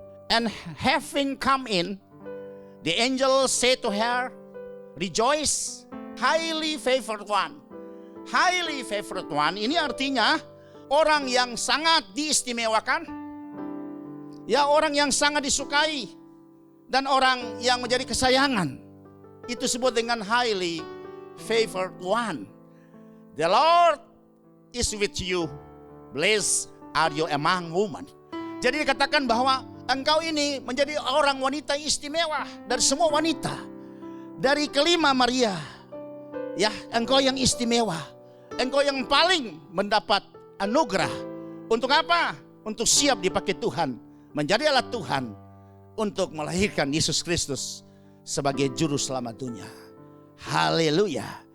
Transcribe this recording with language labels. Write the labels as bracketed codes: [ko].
[en] And having come in, the angel said to her, rejoice, highly favored one. Highly favored one [id] ini artinya orang yang sangat diistimewakan, ya, orang yang sangat disukai, dan orang yang menjadi kesayangan. Itu disebut dengan [en] highly favored one. The Lord is with you, blessed are you among women. [id] Jadi dikatakan bahwa engkau ini menjadi orang wanita istimewa dari semua wanita. Dari kelima Maria, ya, engkau yang istimewa, engkau yang paling mendapat anugerah. Untuk apa? Untuk siap dipakai Tuhan, menjadi alat Tuhan untuk melahirkan Yesus Kristus sebagai juru selamat dunia. Haleluya.